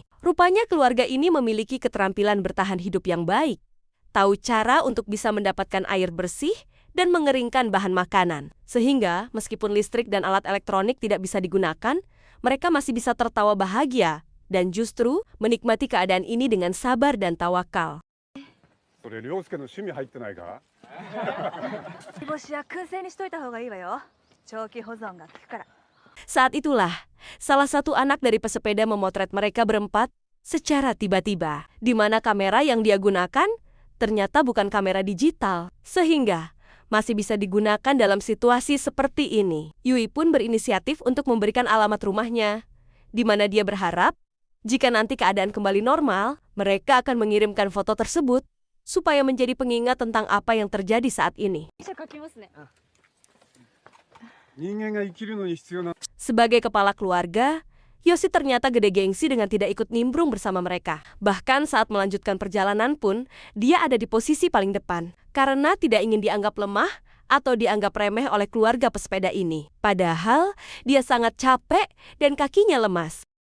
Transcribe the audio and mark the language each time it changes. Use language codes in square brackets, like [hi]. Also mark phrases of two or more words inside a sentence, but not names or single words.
[id] Rupanya keluarga ini memiliki keterampilan bertahan hidup yang baik, tahu cara untuk bisa mendapatkan air bersih dan mengeringkan bahan makanan, sehingga meskipun listrik dan alat elektronik tidak bisa digunakan, mereka masih bisa tertawa bahagia dan justru menikmati keadaan ini dengan sabar dan tawakal. [ja] それ涼介の趣味入ってないか？煮干しは燻製にしといた方がいいわよ。長期保存が効くから。 [id] Saat itulah, salah satu anak dari pesepeda memotret mereka berempat secara tiba-tiba, di mana kamera yang dia gunakan ternyata bukan kamera digital, sehingga masih bisa digunakan dalam situasi seperti ini. Yui pun berinisiatif untuk memberikan alamat rumahnya, di mana dia berharap jika nanti keadaan kembali normal, mereka akan mengirimkan foto tersebut supaya menjadi pengingat tentang apa yang terjadi saat ini. [ja] 書きますね。人間が生きるのに必要な [id] Sebagai kepala keluarga, Yoshi ternyata gede gengsi dengan tidak ikut nimbrung bersama mereka. Bahkan saat melanjutkan perjalanan pun, dia ada di posisi paling depan, karena tidak ingin dianggap lemah atau dianggap remeh oleh keluarga pesepeda ini. Padahal, dia sangat capek dan kakinya lemas.